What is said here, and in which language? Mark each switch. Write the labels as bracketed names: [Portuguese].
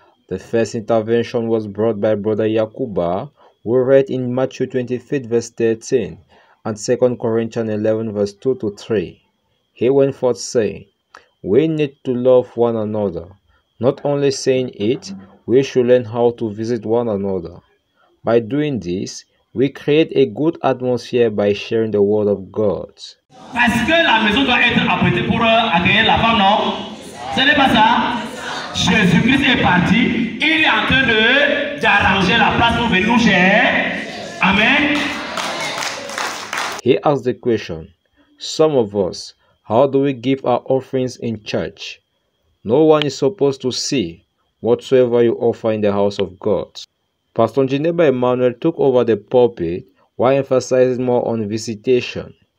[English] The first intervention was brought by Brother Yakuba, who read in Matthew 25 verse 13 and 2 Corinthians 11 verse 2 to 3. He went forth saying, "We need to love one another." Not only saying it, we should learn how to visit one another. By doing this, we create a good atmosphere by sharing the word of God. [French] Parce que la maison doit être apprêtée pour accueillir la femme, non? Ce n'est pas ça. Jésus-Christ est parti. Il est en train d'arranger la place pour venir nous chercher. Amen. [English] He asked the question, some of us, how do we give our offerings in church? No one is supposed to see whatsoever you offer in the house of God. Pastor Jineba Emmanuel took over the pulpit while emphasizing more on visitation.